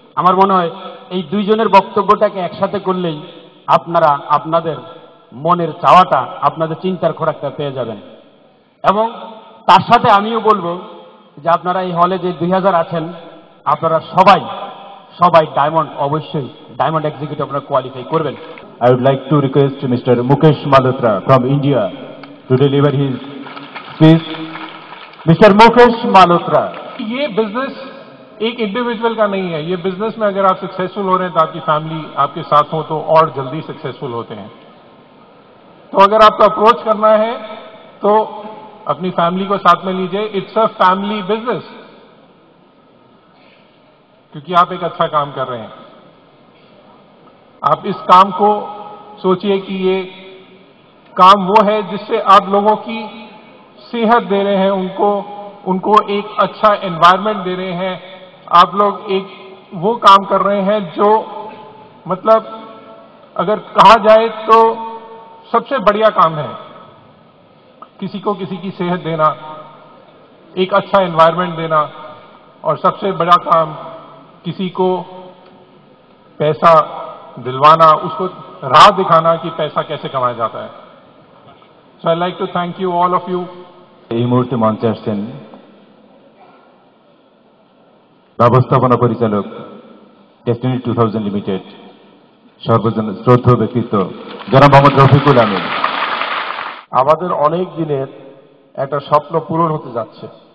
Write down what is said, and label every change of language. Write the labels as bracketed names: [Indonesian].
[Bangla] আমার মনে হয় এই দুইজনের বক্তব্যটাকে একসাথে করলেই আপনারা আপনাদের মনের চাওয়াটা, আপনাদের চিন্তার খোরাকটা পেয়ে যাবেন। এবং তার সাথে আমিও বলবো যে আপনারা এই হলে যে 2000 আছেন, আপনারা সবাই ডায়মন্ড, অবশ্যই ডায়মন্ড এক্সিকিউটিভ আপনারা কোয়ালিফাই করবেন। [English] I would like to request Mr. Mukesh Malhotra from India to deliver his speech. Mr. Mukesh Malhotra. [Hindi] ये बिजनेस एक इंडिविजुअल का नहीं है। ये बिजनेस में अगर आप सक्सेसफुल हो रहे हैं तो आपकी फैमिली आपके साथ हो तो और जल्दी सक्सेसफुल होते हैं। तो अगर आपको अप्रोच करना है तो अपनी फैमिली को साथ में लीजिए। [English] it's a family business, [Hindi] क्योंकि आप एक अच्छा काम कर रहे हैं। आप इस काम को सोचिए कि ये काम वो है जिससे आप लोगों की सेहत दे रहे हैं, उनको एक अच्छा एनवायरनमेंट दे रहे हैं। आप लोग एक वो काम कर रहे हैं जो मतलब अगर कहा जाए तो सबसे बढ़िया काम है। किसी को किसी की सेहत देना, एक अच्छा एनवायरनमेंट देना, और सबसे बड़ा काम किसी को पैसा दिलवाना, उसको राह दिखाना कि पैसा कैसे कमाया जाता है। [English] So I like to thank you all of you. [Bangla] এই মুহূর্তে মঞ্চে আসছেন ব্যবস্থাপনা পরিচালক ডেস্টিনি 2000 লিমিটেড সর্বজন শ্রদ্ধেয় ব্যক্তিত্ব জনাব মোহাম্মদ রফিকুল আমিন। আমাদের অনেক দিনের একটা স্বপ্ন পূরণ হতে যাচ্ছে।